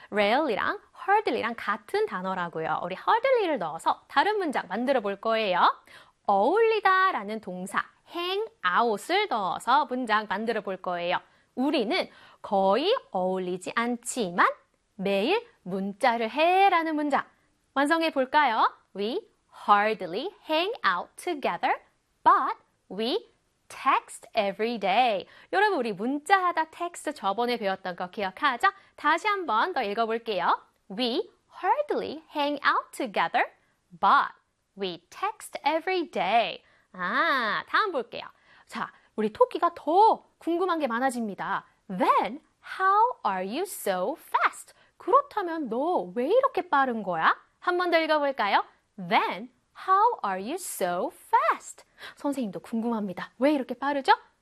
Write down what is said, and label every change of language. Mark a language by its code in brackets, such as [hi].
[ko] Rarely랑 hardly랑 같은 단어라고요. 우리 hardly를 넣어서 다른 문장 만들어 볼 거예요. 어울리다 라는 동사 hang out을 넣어서 문장 만들어 볼 거예요. 우리는 거의 어울리지 않지만 매일 문자를 해 라는 문장 완성해 볼까요? [en] We hardly hang out together, but we text every day. [ko] 여러분, 우리 문자하다 텍스트 저번에 배웠던 거 기억하죠? 다시 한번 더 읽어볼게요. [en] We hardly hang out together, but we text every day. [ko] 아, 다음 볼게요. 자, 우리 토끼가 더 궁금한 게 많아집니다. [en] Then, how are you so fast? [ko] 그렇다면 너 왜 이렇게 빠른 거야? 한 번 더 읽어볼까요? [en] Then, how are you so fast? [ko] 선생님도 궁금합니다. 왜 이렇게 빠르죠?